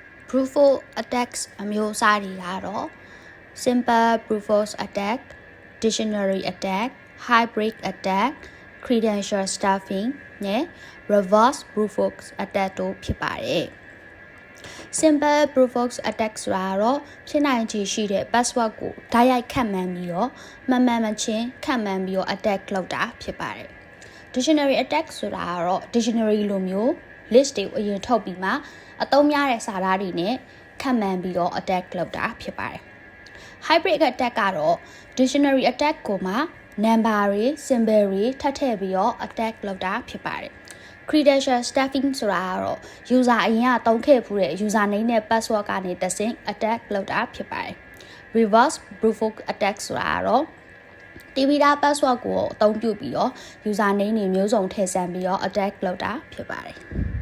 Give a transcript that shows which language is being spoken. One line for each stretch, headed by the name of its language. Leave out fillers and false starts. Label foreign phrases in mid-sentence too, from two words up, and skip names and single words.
English: brute force attacks
Burmese: အမျိုးအစားတွေကတော့
English: simple brute force attack, dictionary attack, hybrid attack, credential stuffing
Burmese: နဲ့
English: reverse brute force attack
Burmese: တို့ဖြစ်ပါတယ်
English: simple brute force attack
Burmese: ဆိုတာကတော့ဖြစ်နိုင်ခြေရှိ တဲ့ password ကိုဓာတ်ရိုက်ခန့်မှန်းပြီးတော့မမှန်မချင်းခန့်မှန်းပြီးတော့ attack လုပ်တာဖြစ်ပါတယ်
English: dictionary attack
Burmese: ဆိုတာကတော့ dictionary လိုမျိုး list တွေကိုအရင်ထုတ်ပြီးမှအသုံးများတဲ့စာသားတွေနဲ့ခန့်မှန်းပြီးတော့ attack လုပ်တာဖြစ်ပါတယ်
English: hybrid attack
Burmese: ကတော့
English: dictionary attack
Burmese: ကိုမှ number တွေ symbol တွေထပ်ထည့်ပြီးတော့ attack လုပ်တာဖြစ်ပါတယ်
English: credential stuffing
Burmese: ဆိုတာကတော့ user အရင်ကသုံးခဲ့ဖူးတဲ့
English: user name
Burmese: နဲ့ password ကနေတဆင့် attack လုပ်တာဖြစ်ပါတယ်
English: reverse brute force attack
Burmese: ဆိုတာကတော့
English: TBD password
Burmese: ကိုအသုံးပြုပြီးတော့
English: user name
Burmese: တွေမျိုးစုံထည့်ဆန်းပြီးတော့ attack လုပ်တာဖြစ်ပါတယ်